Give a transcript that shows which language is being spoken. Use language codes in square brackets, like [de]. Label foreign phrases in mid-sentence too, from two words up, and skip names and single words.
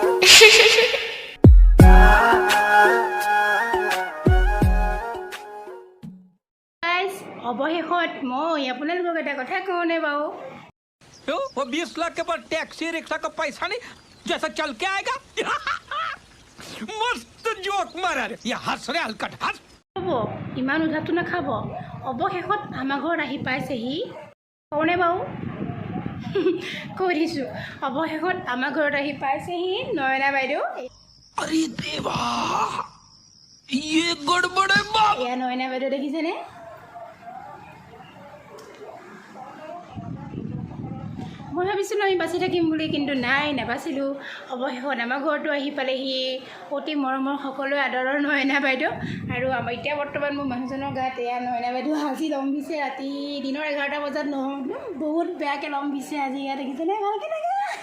[as] অৱশেষত মই আপোনালোকক এটা কথা কওঁনে বাৰু [hi] वो 20 लाख के पर टैक्सी रिक्शा का पैसा नहीं जैसा चल के आएगा मस्त जोक मारा रे ये हंस रे हलकट हंस [as] হ'ব ইমান উধাটো নাখাব অৱশেষত আমাৰ ঘৰত আহি পাইছেহি কওঁনে বাৰু কৈ দিছোঁ অৱশেষত আমাৰ ঘৰত আহি পাইছেহি নয়না বাইদেউ [hi] अरे देवा ये गड़बड़ है बाप [as] এয়া নয়না বাইদেউ দেখিছেনে মই ভাবিছিলোঁ আমি বাচি থাকিম বুলি কিন্তু নাই নাবাচিলোঁ অৱশেষত আমাৰ ঘৰতো আহি পালেহি অতি মৰমৰ সকলোৱে আদৰৰ নয়না বাইদেউ আৰু আমাৰ এতিয়া বৰ্তমান মোৰ মানুহজনৰ গাত এয়া নয়না বাইদেউ আজি লম্বিছে ৰাতি দিনৰ 11টা বজাত বহুত বেয়াকৈ লম্বিছে আজি ইয়াত দেখিছেনে ভালকৈ থাকে